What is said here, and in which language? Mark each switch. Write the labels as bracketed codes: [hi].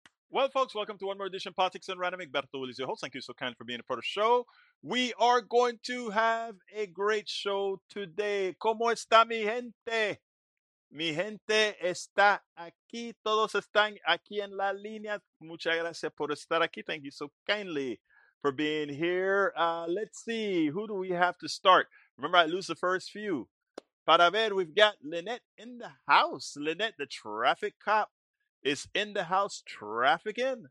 [en] Well, folks, welcome to one more edition of Politics Done Right. I'm Egberto Willis, your host. Thank you so kind for being a part of the show. We are going to have a great show today. [es] ¿Cómo está mi gente? Mi gente está aquí. Todos están aquí en la línea. Muchas gracias por estar aquí. [en] Thank you so kindly for being here. Let's see. Who do we have to start? Remember, I lose the first few. [es] Para ver, [en] we've got Lynette in the house. Lynette, the traffic cop, is in the house trafficking.